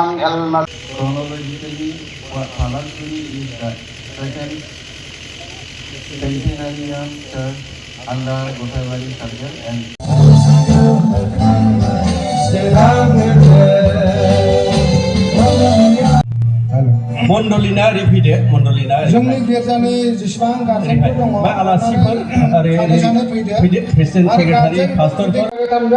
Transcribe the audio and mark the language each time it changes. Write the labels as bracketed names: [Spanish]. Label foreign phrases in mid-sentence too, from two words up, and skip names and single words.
[English] Chronologically, Palakkudi is the second Centenarian church under Gothaibari Circle and [Bodo] मण्डलिना रिफिदे मण्डलिना जोंनि गिर्जानि जेसेबां गारजेनफोर दङ आलासिफोर आरो [English] president secretary [Bodo] पास्टरफोर